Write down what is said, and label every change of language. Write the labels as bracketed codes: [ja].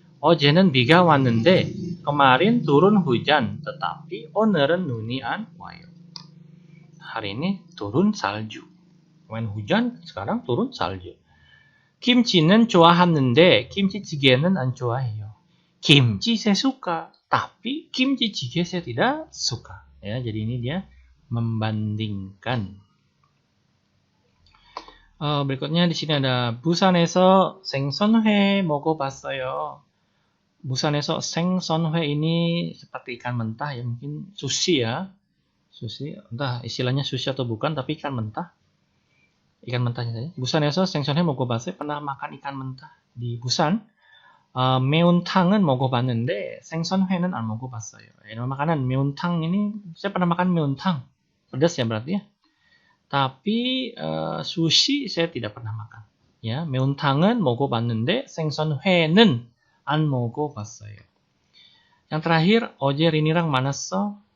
[ko] 어제는 비가 왔는데 [id] kemarin turun hujan, tetapi [ko] 오늘은 눈이 안 와요. [id] Hari ini turun salju. Kemarin hujan, sekarang turun salju. [ko] 김치는 좋아하는데 김치찌개는 안 좋아해요. [id] Kimchi saya suka, tapi kimchi jjigae saya tidak suka. Ya, jadi ini dia membandingkan. berikutnya di sini ada [ko] 부산에서 생선회 먹어봤어요. 부산에서 생선회 [id] ini seperti ikan mentah ya, mungkin sushi ya. Sushi, entah istilahnya sushi atau bukan, tapi ikan mentah. Ikan mentahnya saja. [ko] 부산에서 생선회 먹어봤어요. [id] Pernah makan ikan mentah di Busan. [ko] 매운탕은 먹어봤는데 생선회는 안 먹어봤어요. [id] Nama makanan 매운탕 ini saya pernah makan 매운탕. Pedas ya berarti ya. Tapi sushi saya tidak pernah makan. [ko] Ya, 매운탕은 먹어봤는데 생선회는 안 먹어봤어요. [id] Yang terakhir, [ko] 어제 린이랑 만났어.